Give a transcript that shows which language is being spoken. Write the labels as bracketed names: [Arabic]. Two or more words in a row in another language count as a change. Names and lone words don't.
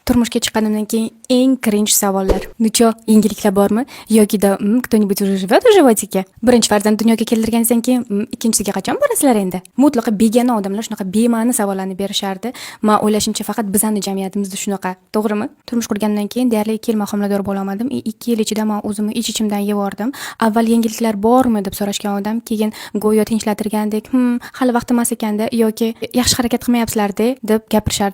[Uzbek] Turmushga chiqqanimdan keyin eng cringe savollar. [Russian] Ничего, [Uzbek] yangiliklar bormi? Yoki-da [Russian] кто-нибудь уже живет в животике? [Uzbek] Birinchi farzand dunyoga keltirganingizdan keyin ikkinchisiga qachon borasizlar endi? Mutlaqo begona odamlar shunaqa bema'ni savollarni berishardi. Men o'ylashimcha faqat bizning jamiyatimizda shunaqa. To'g'rimi? Turmush qurgandan keyin deyarli 2 yil homilador bo'la olmadim. 2 yil ichida men o'zimni ich-ichimdan yevordim. Avval yangiliklar bormi deb so'rashgan odam, keyin go'yo tinchlantirgandek, hali vaqt emas ekanda yoki yaxshi harakat qilmayapsizlar-da deb gapirishardim.